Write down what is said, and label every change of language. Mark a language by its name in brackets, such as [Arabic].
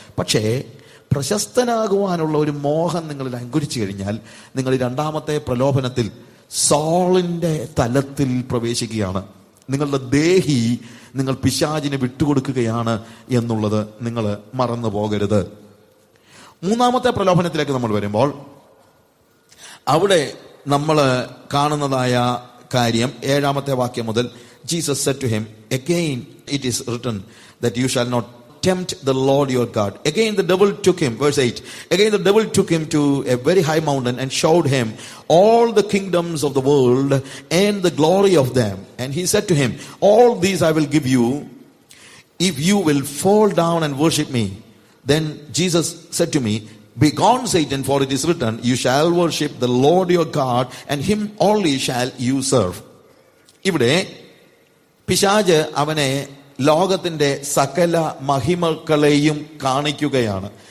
[Malayalam] പക്ഷേ പ്രശസ്തനാകുവാനുള്ള ഒരു മോഹം നിങ്ങളിൽ അങ്കുരിച്ചു കഴിഞ്ഞാൽ നിങ്ങൾ രണ്ടാമത്തെ പ്രലോഭനത്തിൽ സോളിന്റെ തലത്തിൽ പ്രവേശിക്കുകയാണ്. നിങ്ങളുടെ ദേഹി നിങ്ങൾ പിശാചിന് വിട്ടുകൊടുക്കുകയാണ് എന്നുള്ളത് നിങ്ങൾ മറന്നു പോകരുത്. മൂന്നാമത്തെ പ്രലോഭനത്തിലേക്ക് നമ്മൾ വരുമ്പോൾ അവിടെ നമ്മൾ കാണുന്നതായ കാര്യം 7-ാമത്തെ വാക്യം മുതൽ, [English] Jesus said to him, again it is written that you shall not tempt the Lord your God. Again the devil took him, verse 8, again the devil took him to a very high mountain and showed him all the kingdoms of the world and the glory of them. And he said to him, all these I will give you if you will fall down and worship me. Then Jesus said to me, begone Satan, for it is written, you shall worship the Lord your God and him only shall you serve. [Malayalam] ഇവിടെ പിശാച് അവനെ ലോകത്തിന്റെ സകല മഹിമകളെയും കാണിക്കുകയാണ്.